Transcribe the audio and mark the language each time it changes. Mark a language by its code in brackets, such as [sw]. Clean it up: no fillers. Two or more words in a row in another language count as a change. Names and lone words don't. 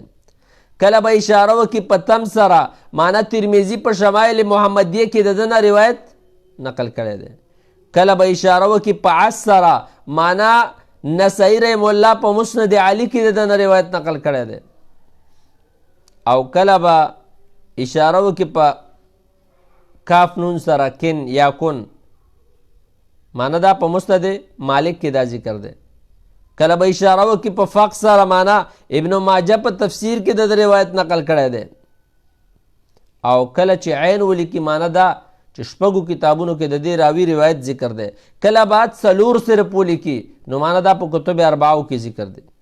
[ps] کله به اشاره وکړي په تم سره، معنی ترمذي په شمایل محمدیه کې د ده نه روایت نقل کړی دی. کله به اشاره وکړي په عص سره، معنی نسائی [ar] رحمه الله [ps] په مسند علی کې د ده نه روایت نقل کړی دی. او کله به اشاره وکړي په کاف نون سره، کن یا کن، معنی دا په مسند مالک کې دا ذکر دی. کله به اشاره وکړي په فق سره، معنی ابن ماجه په تفسیر کې د روایت نقل کړی دی. او کله چې عین ولیکي، معنی دا چې شپږو کتابونو کې د دې راوي روایت ذکر دی. کله بعد څلور صرف ولیکي، نو معنی دا په کتب اربعو کې ذکر دی.